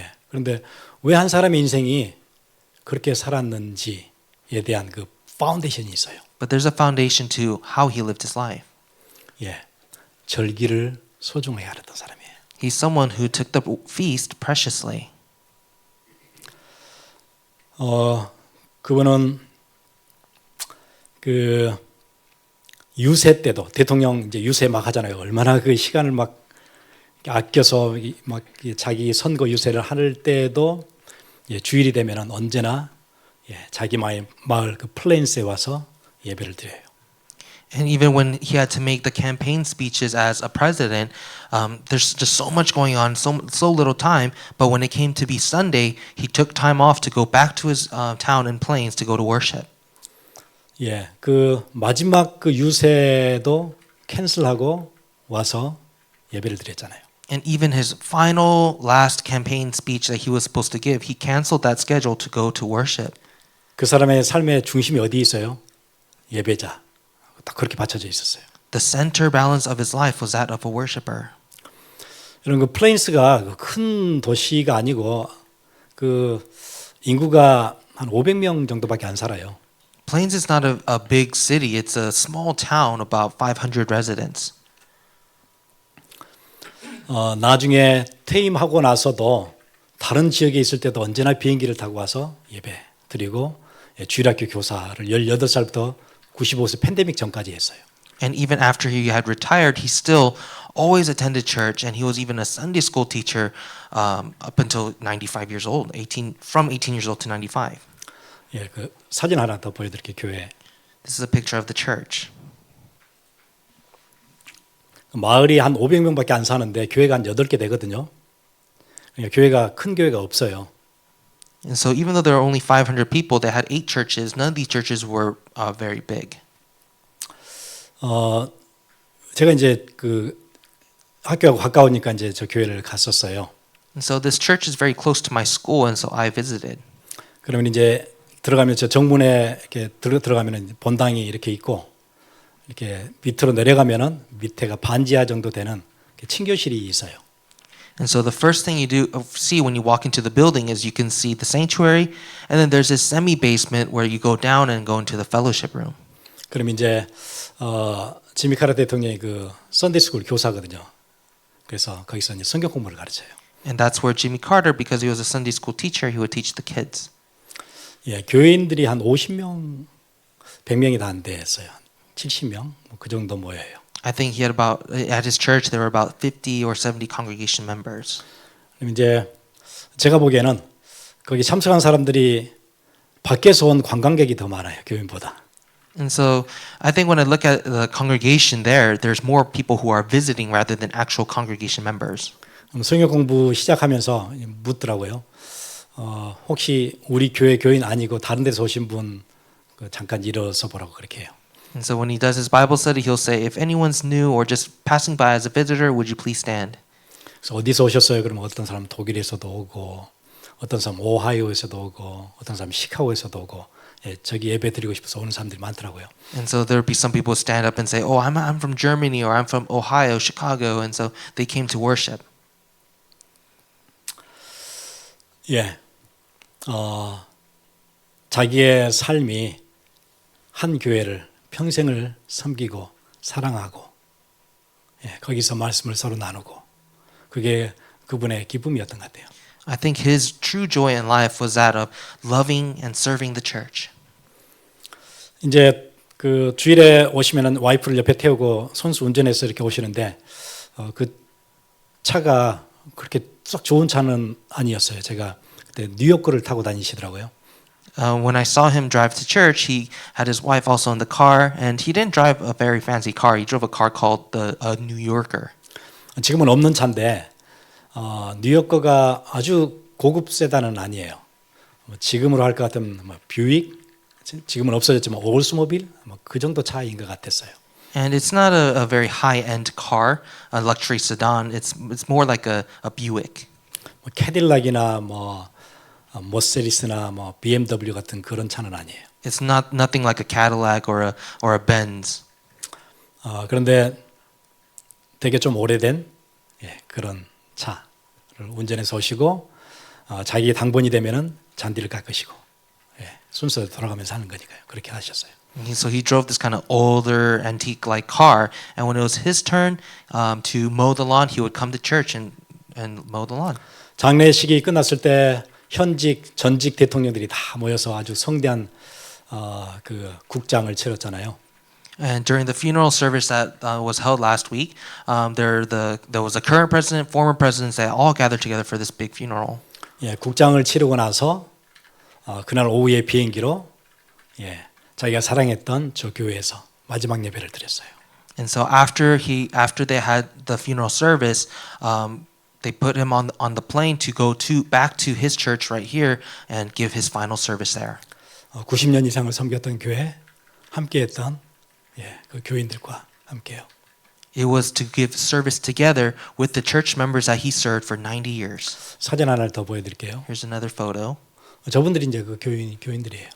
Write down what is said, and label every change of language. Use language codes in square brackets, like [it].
[ko] 그런데 왜 한 사람의 인생이 그렇게 살았는지에 대한 그 파운데이션이 있어요. [en] But there's a foundation to how he lived his life. [ko] 절기를 소중하게 알았던 사람이에요. [en] He's someone who took the feast preciously. [ko] 그분은 그 유세 때도 대통령 이제 유세 막 하잖아요. 얼마나 그 시간을 막 아껴서 막 자기 선거 유세를 할 때도 주일이 되면은 언제나 자기 마을 그 플레인스에 와서 예배를 드려요. [en] And even when he had to make the campaign speeches as a president, there's just so much going on, so little time. But when it came to be Sunday, he took time off to go back to his town in Plains to go to worship. [ko] 그 마지막 그 유세도 캔슬하고 와서 예배를 드렸잖아요. [en] And even his final last campaign speech that he was supposed to give, he canceled that schedule to go to worship. [ko] 그 사람의 삶의 중심이 어디 있어요? 예배자. 딱 그렇게 받쳐져 있었어요. [en] The center balance of his life was that of a worshiper. [ko] 이런 그 플레인스가 큰 도시가 아니고 그 인구가 한 500명 정도밖에 안 살아요. [en] Plains is not a big city. It's a small town, about 500 residents. [ko] 나중에 퇴임하고 나서도 다른 지역에 있을 때도 언제나 비행기를 타고 와서 예배 드리고 주일학교 교사를 18살부터 95세 팬데믹 전까지 했어요. [en] And even after he had retired, he still always attended church, and he was even a Sunday school teacher up until 95 years old, from 18 years old to 95. [ko] 그 사진 하나 더 보여드릴게요. 교회. [en] This is a picture of the church. [ko] 마을이 한 500명밖에 안 사는데 교회가 한 8개 되거든요. 그러니까 교회가 큰 교회가 없어요. [en] And so even though there are only 500 people, they had 8 churches. None of these churches were very big. [ko] 제가 이제 그 학교하고 가까우니까 이제 저 교회를 갔었어요. [en] And so this church is very close to my school, and so I visited. [ko] 그러면 이제 들어가면 저 정문에 이렇게 들어가면은 본당이 이렇게 있고 이렇게 밑으로 내려가면은 밑에가 반지하 정도 되는 친교실이 있어요. [en] And so the first thing you see when you walk into the building is you can see the sanctuary, and then there's this semi-basement where you go down and go into the fellowship room. [ko] 그럼 이제 지미 카터 대통령이 그 선데이 스쿨 교사거든요. 그래서 거기서 이제 성경 공부를 가르쳐요. [en] And that's where Jimmy Carter, because he was a Sunday school teacher, he would teach the kids. [ko] 교인들이 한 50명, 100명이 다 안 됐어요. 70명 그 정도 모여요. [en] I think he had about at his church there were about 50 or 70 congregation members. [ko] 그럼 이제 제가 보기에는 거기 참석한 사람들이 밖에서 온 관광객이 더 많아요. 교인보다. [en] And so I think when I look at the congregation there, there's more people who are visiting rather than actual congregation members. [ko] 성경 공부 시작하면서 묻더라고요. 혹시 우리 교회 교인 아니고 다른 데서 오신 분 잠깐 일어서 보라고 그렇게 해요. [en] And so when he does his Bible study, he'll say, if anyone's new or just passing by as a visitor, would you please stand? [ko] 그래서 어디서 오셨어요? 그러면 어떤 사람은 독일에서도 오고 어떤 사람은 오하이오에서도 오고 어떤 사람은 시카고에서도 오고 예, 저기 예배 드리고 싶어서 오는 사람들이 많더라고요. [en] And so there would be some people who stand up and say, "Oh, I'm from Germany or I'm from Ohio, Chicago," and so they came to worship. [ko] 예, 자기의 삶이 한 교회를 평생을 섬기고 사랑하고 예, 거기서 말씀을 서로 나누고 그게 그분의 기쁨이었던 것 같아요. [en] I think his true joy in life was that of loving and serving the church. [ko] 이제 그 주일에 오시면은 와이프를 옆에 태우고 손수 운전해서 이렇게 오시는데 그 차가 그렇게 썩 좋은 차는 아니었어요. 제가 그때 뉴욕 거를 타고 다니시더라고요. [en] When I saw him drive to church, he had his wife also in the car, and he didn't drive a very fancy car. He drove a car called the New Yorker. [ko] 지금은 없는 차인데 뉴욕 거가 아주 고급 세단은 아니에요. 지금으로 할 것 같으면 뷰익 지금은 없어졌지만 올스모빌 그 정도 차이인 것 같았어요. [en] And it's not a very high-end car, a luxury sedan. It's more like a Buick. [ko] 캐딜락이나 머세리스나 BMW 같은 그런 차는 아니에요. [en] It's nothing like a Cadillac or a Benz. [ko] 그런데 되게 좀 오래된 그런 차를 운전해서 오시고 자기 당번이 되면은 잔디를 깎으시고 순서대로 돌아가면서 하는 거니까요. 그렇게 하셨어요. [en] So he drove this kind of older antique-like car, and when it was his turn to mow the lawn, he would come to church and mow the lawn. [ko] 장례식이 끝났을 때 현직 전직 대통령들이 다 모여서 아주 성대한 그 국장을 치렀잖아요. [en] And during the funeral service that was held last week, there was a current president, former presidents that all gathered together for this big funeral. [ko] 예, 국장을 치르고 나서 그날 오후에 비행기로 자기가 사랑했던 저 교회에서 마지막 예배를 드렸어요. [en] And so after they had the funeral service, they put him on the plane to go back to his church right here and give his final service there. [ko] 90년 이상을 섬겼던 교회, 함께했던 그 교인들과 함께요. [en] It was to give service together with the church members that he served for 90 years. [ko] 사진 하나를 더 보여드릴게요. [en] Here's another photo. [ko] 저분들이 이제 그 교인들이에요.